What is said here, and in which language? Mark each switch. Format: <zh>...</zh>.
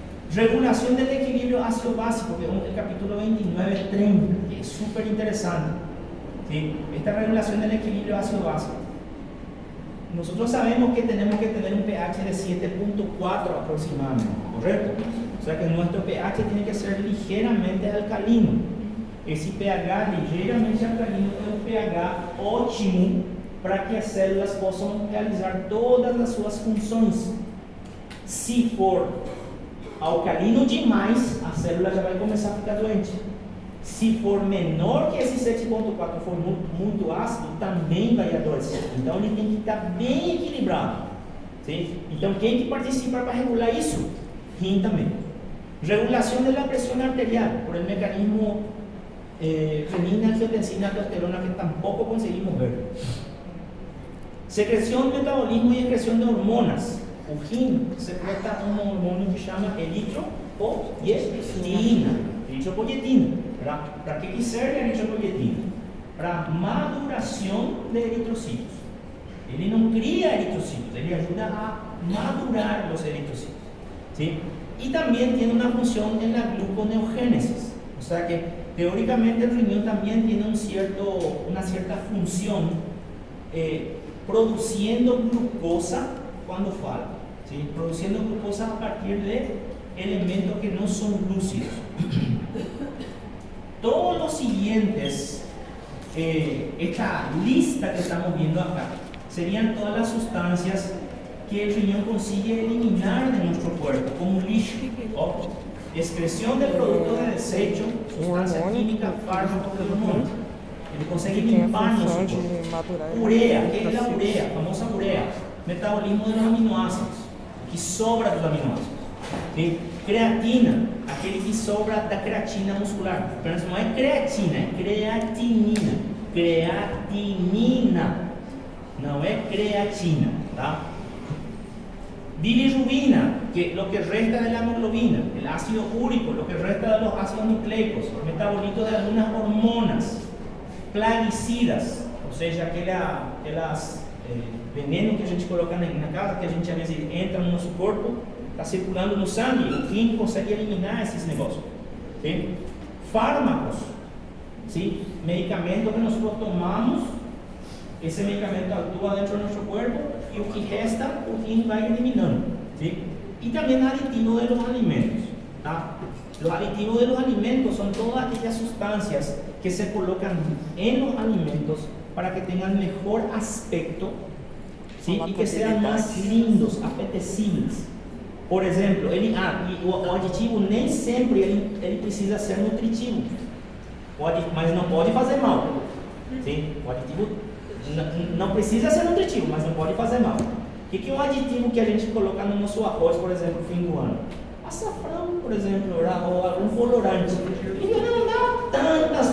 <pt>Regulação do equilíbrio ácido-básico, que é o capítulo 29, 30, que é super interessante. ¿Sí? Esta regulação do equilíbrio ácido-básico.</pt> <es>Nosotros sabemos que tenemos que tener un pH de 7.4 aproximadamente, ¿correcto? O sea que nuestro pH tiene que ser ligeramente alcalino. Ese pH ligeramente alcalino</es> <pt>é um pH ótimo para que as células possam realizar todas as suas funções. Se for alcalino demais, a célula já vai começar a ficar doente. Se for menor que esse 7.4, for muito ácido, também vai adoecer. Então ele tem que estar bem equilibrado. ¿Sí? Então quem que participa para regular isso? Rim também. Regulação da pressão arterial,</pt> <es>por el mecanismo</es> <pt>renina, angiotensina, aldosterona, que tampouco conseguimos ver. Secreção, metabolismo e excreção de hormonas. O rim secreta um hormônio que chama eritropoietina. Eritropoietina. Para que serve a eritropoietina? Para maduração de eritrocitos. Ele não cria eritrocitos, ele ajuda a madurar os eritrocitos.</pt> <es>¿Sí? Y también tiene una función en la gluconeogénesis. O sea que teóricamente el riñón también tiene una cierta función produciendo glucosa cuando falta. ¿Sí? Produciendo glucosa a partir de elementos que no son lúcidos. Todos los siguientes, esta lista que estamos viendo acá, serían todas las sustancias que el riñón consigue eliminar de nuestro cuerpo, como lixo, excreción de productos de desecho, sustancia química, fármacos, hormonas.</es> <pt>Ele consegue limpar nosso corpo. Ureia, que é a ureia, a famosa ureia, metabolismo dos aminoácidos, que sobra dos aminoácidos. ¿Sí? Creatina, aquele que sobra da creatina muscular. Mas não é creatina, é creatinina. Creatinina, não é creatina, tá? Bilirrubina,</pt> <es>que es lo que resta de la hemoglobina, el ácido úrico, lo que resta de los ácidos nucleicos, los metabolitos de algunas hormonas, plaguicidas,</es> <pt>ou seja, aquelas veneno que a gente coloca na casa, que a gente às vezes entra no nosso corpo, está circulando no sangue, o rim consegue eliminar esses negócios. ¿Sí?</pt> <es>Fármacos, ¿sí?</es> <pt>Medicamentos que nós tomamos, esse medicamento atua dentro do nosso corpo e o que resta, o rim vai eliminando.</pt> <es>¿Sí? Y también aditivos de los alimentos. ¿Tá? Los aditivos de los alimentos son todas aquellas sustancias que se colocan en los alimentos para que tengan mejor aspecto, ¿sí? Y que sean más lindos, apetecibles.</es> <pt>Por exemplo, o aditivo nem sempre ele precisa ser nutritivo, mas não pode fazer mal. ¿Sí? O aditivo não precisa ser nutritivo, mas não pode fazer mal. O que é um aditivo que a gente coloca no nosso arroz, por exemplo, no fim do ano? Açafrão, por exemplo, ou algum colorante. Ele não dá tantas</pt>